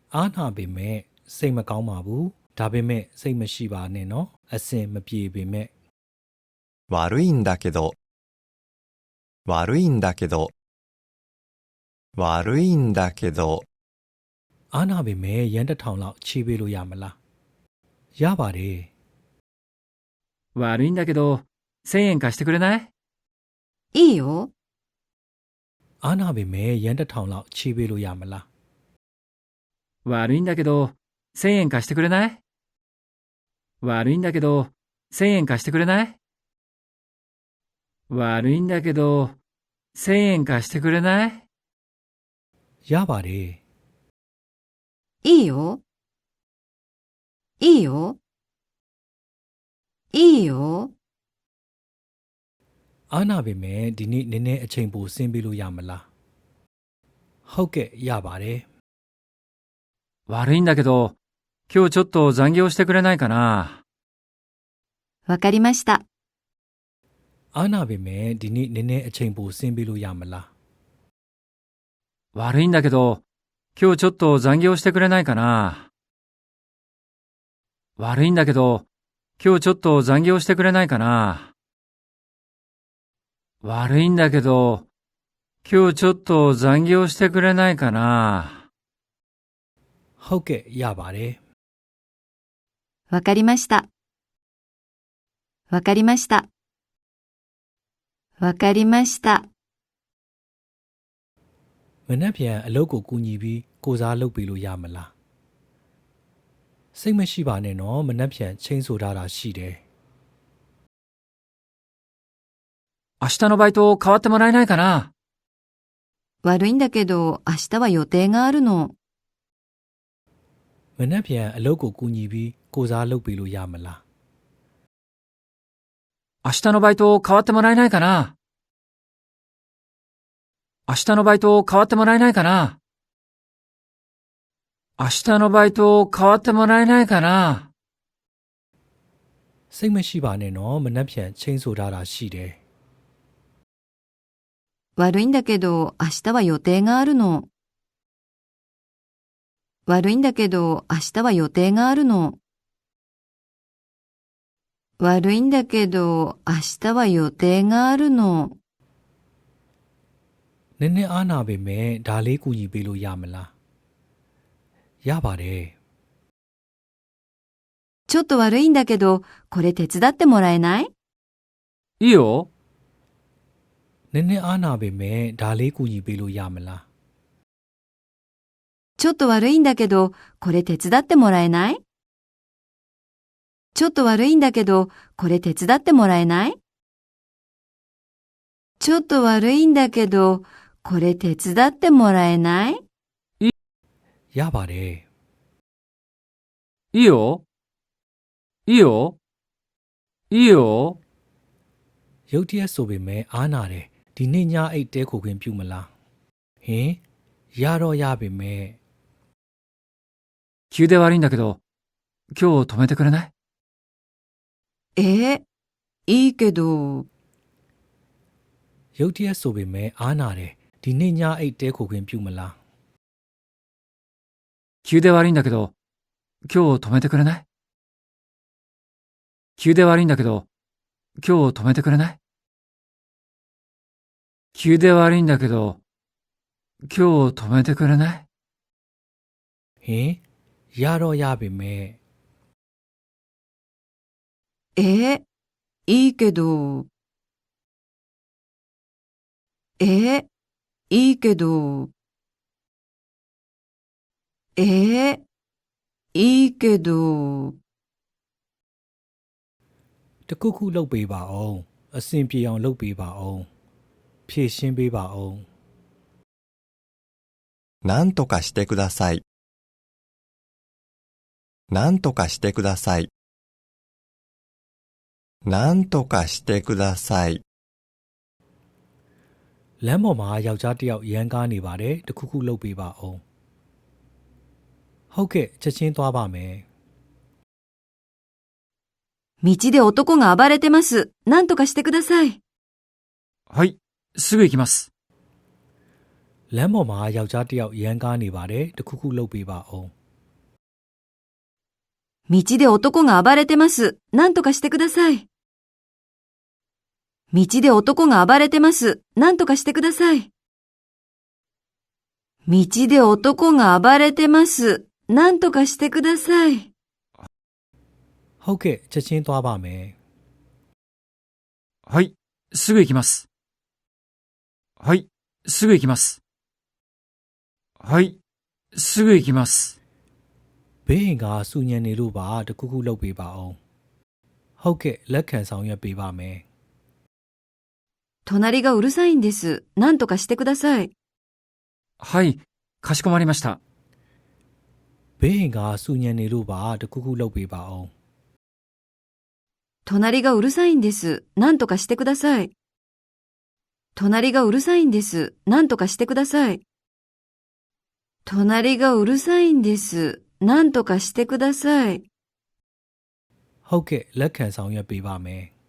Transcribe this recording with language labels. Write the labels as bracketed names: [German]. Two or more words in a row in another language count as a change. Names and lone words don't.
[Burmese] အားနာပေမဲ့စိတ်မကောင်းပါဘူးဒါပေမဲ့စိတ်မရှိပါနဲ့နော်အစင်မပြေပေမဲ့ [Japanese] 悪いんだけど悪いんだけど悪いんだけど [Burmese] အားနာပေမဲ့ရန်တစ်ထောင်လောက်ချေးပေးလို့ရမလားရပါတယ် [Japanese] 悪いんだけど、1000円貸してくれない？いいよ。 [Burmese] အားနာပေမဲ့ရန်တစ်ထောင်လောက်ချေးပေးလို့ရမလား [Japanese] 悪いんだけど、1000円貸してくれない？悪いんだけど、1000円貸してくれない？悪いんだけど、1000円貸してくれない？ [Burmese] ရပါတယ် [Japanese] いいよ。いいよ。いいよ。 [Burmese] အားနာပေမဲ့ဒီနေ့နည်းနည်းအချိန်ပိုဆင်းပေးလို့ရမလားဟုတ်ကဲ့ရပါတယ် [Japanese] 悪いんだけど、今日ちょっと残業してくれないかな？わかりました。 [Burmese] အားနာပေမဲ့ဒီနေ့နည်းနည်းအချိန်ပိုဆင်းပေးလို့ရမလား [Japanese] 悪いんだけど、今日ちょっと残業してくれないかな？悪いんだけど、今日ちょっと残業してくれないかな？悪いんだけど、今日ちょっと残業してくれないかな？ [Burmese] ဟုတ်ကဲ့ရပါတယ် [Japanese] わかりました。わかりました。わかりました。 [Burmese] မနှက်ပြန်အလုပ်ကိုကူညီပြီးကိုစားလုပ်ပေးလို့ရမလားစိတ်မရှိပါနဲ့နော်မနှက်ပြန်ချင်းဆိုထားတာရှိတယ် [Japanese] 明日のバイト代わってもらえないかな？悪いんだけど、明日は予定があるの。 [Burmese] မနှက်ပြန်အလုပ်ကိုကူညီပြီးကိုစားလုပ်ပေးလို့ရမလား [Japanese] 明日のバイト代わってもらえないかな？明日のバイト代わってもらえないかな？明日のバイト代わってもらえないかな？ [Burmese] စိတ်မရှိပါနဲ့နော်မနှက်ပြန်ချင်းဆိုထားတာရှိတယ် [Japanese] 悪いんだけど、明日は予定があるの。悪いんだけど、明日は予定があるの。悪いんだけど、明日は予定があるの。 [Burmese] နည်းနည်းအားနာပေမဲ့ဒါလေးကူညီပေးလို့ရမလားရပါတယ် [Japanese] ちょっと悪いんだけど、これ手伝ってもらえない？いいよ。 [Burmese] နည်းနည်းအားနာပေမဲ့ဒါလေးကူညီပေးလို့ရမလား [Japanese] ちょっと悪いんだけど、これ手伝ってもらえない？ちょっと悪いんだけど、これ手伝ってもらえない？ちょっと悪いんだけど、これ手伝ってもらえない？ [Burmese] ရပါတယ် [Japanese] いいよ。いいよ。いいよ。 [Burmese] ရုတ်တရက်ဆိုပေမဲ့အားနာတယ်ဒီနေ့ညအိတ်တဲခိုခွင့်ပြုမလားဟင်ရတော့ရပေမဲ့ [Japanese] 急で悪いんだけど、今日泊めてくれない？いいけど。 [Burmese] ရုတ်တရက်ဆိုပေမဲ့အားနာတယ်ဒီနေ့ညအိတ်တဲခိုခွင့်ပြုမလား [Japanese] 急で悪いんだけど、今日泊めてくれない？急で悪いんだけど、今日泊めてくれない？急で悪いんだけど、今日泊めてくれない？ [Burmese] ဟင်ရတော့ရပေမဲ့ [Japanese] いいけど。いいけど。いいけど。 [Burmese] တခုခုလုပ်ပေးပါအောင်အဆင်ပြေအောင်လုပ်ပေးပါအောင်ဖြည့်ရှင်းပေးပါအောင် [Japanese] なんとかしてください。なんとかしてください。なんとかしてください。 [Burmese] လမ်းပေါ်မှာယောက်ျားတစ်ယောက်ရမ်းကားနေပါတယ်တခုခုလုပ်ပေးပါအောင်ဟုတ်ကဲ့ချက်ချင်းသွားပါမယ် [Japanese] 道で男が暴れてます。なんとかしてください。はい、すぐ行きます。 [Burmese] လမ်းပေါ်မှာယောက်ျားတစ်ယောက်ရမ်းကားနေပါတယ်တခုခုလုပ်ပေးပါအောင် [Japanese] 道で男が暴れてます。なんとかしてください。道で男が暴れてます。なんとかしてください。道で男が暴れてます。なんとかしてください。 [Burmese] ဟုတ်ကဲ့ချက်ချင်းသွားပါမယ် [Japanese] はい、すぐ行きます。はい、すぐ行きます。はい、すぐ行きます。 [Burmese] ဘေးရင်ကစူညံနေလို့ပါတခုခုလုပ်ပေးပါအောင်ဟုတ်ကဲ့လက်ခံဆောင်ရွက်ပေးပါမယ် [Japanese] 隣がうるさいんです。なんとかしてください。はい、かしこまりました。 [Burmese] ဘေးရင်ကစူညံနေလို့ပါတခုခုလုပ်ပေးပါအောင် [Japanese] 隣がうるさいんです。なんとかしてください。隣がうるさいんです。なんとかしてください。隣がうるさいんです。なんとかしてください。 [Burmese] ဟုတ်ကဲ့လက်ခံဆောင်ရွက်ပေးပါမယ်